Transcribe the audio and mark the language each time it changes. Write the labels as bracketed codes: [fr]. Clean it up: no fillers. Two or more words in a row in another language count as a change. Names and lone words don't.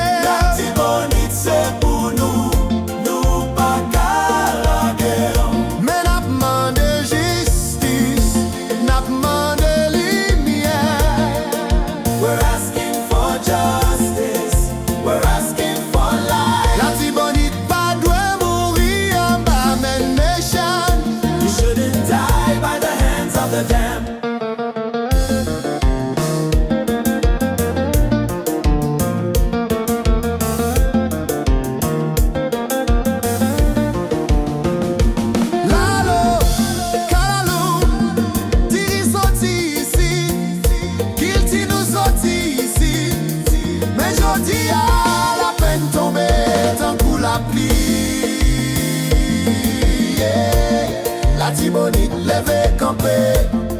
[ht] Latibonit Se Pou Nou, nou pa ka lage. Men ap mande justice, nap mande lumière. [en] We're asking for justice, we're asking for life. [ht] Latibonit pa dwe mouri en bas men méchant. [en] You shouldn't die by the hands of the damned. [ht] Lalo, kalalou, diri sorti ici, guilty nous sorti ici. Mais jodi a la peine tombée, tant coup la pluie. Latibonit levé campé.